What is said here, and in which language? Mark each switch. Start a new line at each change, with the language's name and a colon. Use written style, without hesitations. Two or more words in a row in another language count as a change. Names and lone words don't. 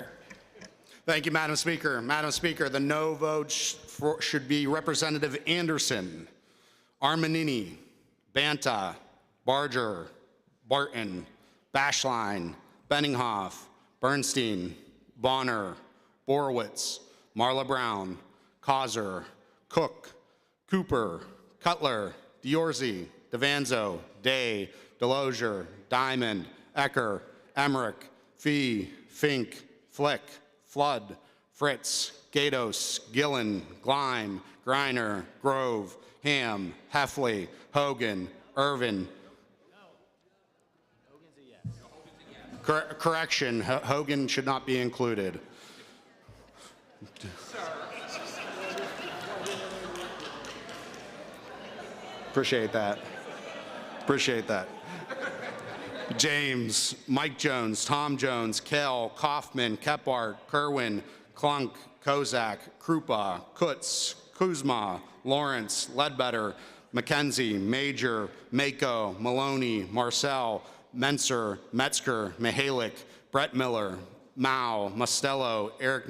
English: Thank you, Madam Speaker. Madam Speaker, the no votes should be Representative Anderson, Armanini, Banta, Barger, Barton, Bashline, Benninghoff, Bernstein, Bonner, Borowitz, Marla Brown, Causer, Cook, Cooper, Cutler, Diorzi, Devanzo, Day, Delosier, Diamond, Ecker, Emmerich, Fee, Fink, Flick, Flood, Fritz, Gatos, Gillen, Gleim, Greiner, Grove, Ham, Heffley, Hogan, Irvin, Correction, Hogan should not be included. Appreciate that. Appreciate that. James, Mike Jones, Tom Jones, Kell, Kaufman, Kephart, Kerwin, Klunk, Kozak, Krupa, Kutz, Kuzma, Lawrence, Ledbetter, McKenzie, Major, Mako, Maloney, Marcel, Menser, Metzger, Mihalik, Brett Miller, Mao, Mostello, Eric